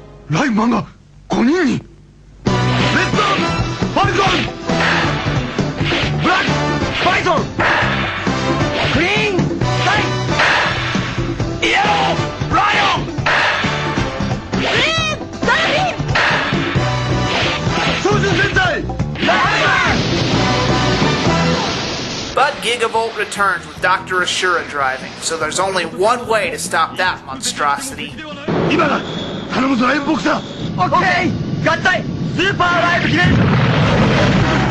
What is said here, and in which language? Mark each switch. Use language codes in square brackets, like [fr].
[ja] ライマンが5人に。レッドファルコン、ブラックバイソン、グリーンサイ、イエローライオン、グリーンサイ、超人戦隊ライマン。 [en] But Gigavolt returns with Dr. Ashura driving, so there's only one way to stop that monstrosity. [ja] 今だ、頼むぞライブボクサー。オッケー、合体スーパーライブ記念。